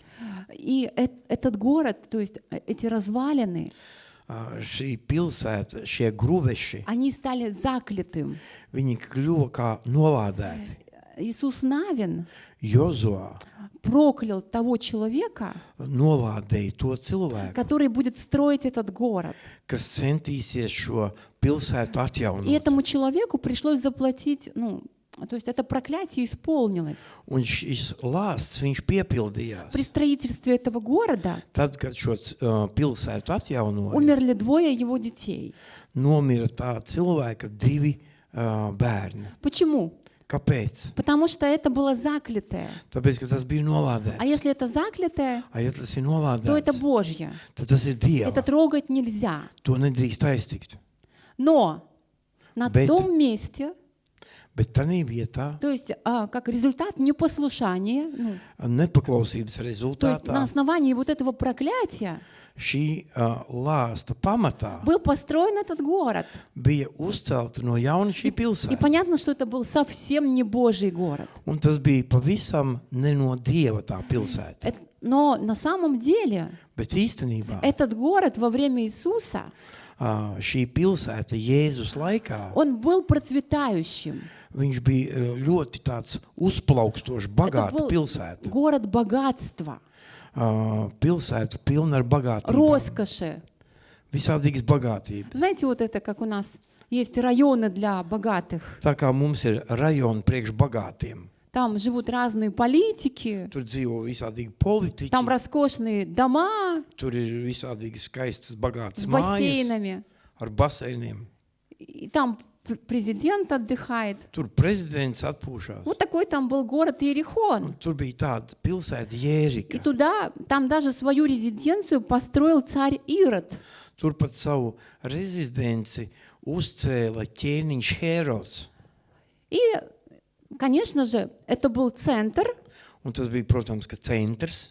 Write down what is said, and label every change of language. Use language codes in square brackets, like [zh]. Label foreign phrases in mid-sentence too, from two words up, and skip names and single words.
[ru] И этот город, то есть эти развалины, [lv] Šī pilsēta, šie gruveši, [ru] они стали заклятым. [lv] viņi kļuva kā novādēti. [ru] Иисус Навин [lv] Jozoā [ru] проклял того человека, [lv] novādēja to cilvēku, [ru] который будет строить этот город. [lv] kas centīsies šo pilsētu [ru] И [lv] atjaunot. [ru] этому человеку пришлось заплатить, то есть это проклятие исполнилось. [lv] Un šis lāsts, viņš piepildījās. [ru] При строительстве этого города [lv] Tad, kad šo pilsētu atjaunoja, [ru] умерли двое его детей. [lv] nomira tā cilvēka divi bērni. [ru] Почему? [lv] Kāpēc? [ru] Потому что это было заклятое. [lv] Tāpēc, ka tas bija [ru] А [lv] nolādēts. [ru] если это заклятое, [lv] Ja tas ir [ru] то это [lv] nolādēts, [ru] Божье. [lv] tad tas ir [ru] Это [lv] Dieva. [ru] трогать нельзя. [lv] To nedrīkst aiztikt. [ru] Но на [lv] Bet- [ru] том месте, [lv] Bet tajā vietā, [ru] то есть как результат непослушания, [lv] nepaklausības [ru] то есть [lv] rezultātā, [ru] на основании вот этого проклятия [lv] šī lāsta pamatā [ru] был построен этот город. [lv] bija uzcelta no jauna šī [ru] И [lv] pilsēta. [ru] понятно, что это был совсем не Божий город. [lv] Un tas bija pavisam ne no Dieva tā pilsēta. [ru] Но на самом деле [lv] Bet īstenībā [ru] этот город во время Иисуса, [lv] šī pilsēta Jēzus laikā, [ru] он был процветающим. [lv] viņš bija ļoti tāds uzplaukstošs, [ru] Это [lv] bagāta [ru] был [lv] pilsēta. [ru] город богатства, [lv] Pilsēta pilna ar bagātību. [ru] роскоши. [lv] Visādīgas bagātības. [ru] Знаете, вот это как у нас есть районы для богатых. [lv] Tā kā mums ir rajoni priekš bagātiem. [ru] Там живут разные политики, [lv] Tur dzīvo visādīgi politiķi, [ru] там роскошные дома [lv] tur ir visādīgi skaistas, bagātas [ru] с [lv] mājas [ru] бассейнами. [lv] ar baseiniem. [ru] И там президент отдыхает. [lv] Tur prezidents atpūšās. [ru] Вот такой там был город Иерихон. [lv] Tur bija tāda pilsēta [ru] И [lv] Jērika. [ru] туда, там даже свою резиденцию построил царь Ирод. [lv] Tur pat savu rezidenci uzcēla ķēniņš Herods. [ru] И, конечно же, это был центр [lv] Un tas bija, protams, ka centrs,